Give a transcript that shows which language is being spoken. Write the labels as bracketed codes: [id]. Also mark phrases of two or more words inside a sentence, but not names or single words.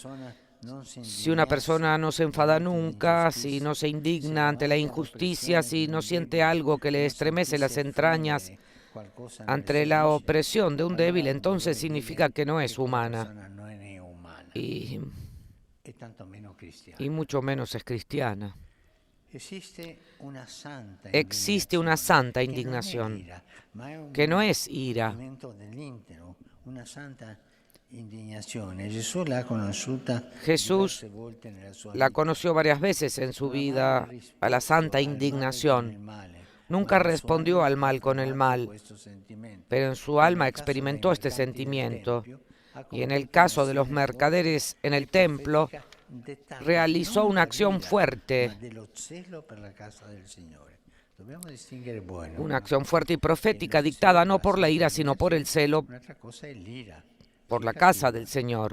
[es] Si una persona no se enfada nunca, si no se indigna ante la injusticia, si no siente algo que le estremece las entrañas ante la opresión de un débil, entonces significa que no es humana. y [it] e tanto meno cristiana. [es] mucho menos es cristiana. Existe una santa indignación que no es ira, [it] una santa indignazione. Gesù l'ha conosciuta [es] Jesús [it] diverse volte nella sua [es] la [it] vita. [es] conoció varias veces en su vida a la santa indignación. Nunca respondió al mal con el mal, pero en su alma experimentó este sentimiento. Y en el caso de los mercaderes en el templo, realizó una acción fuerte, una acción fuerte y profética dictada no por la ira, sino por el celo por la casa del Señor.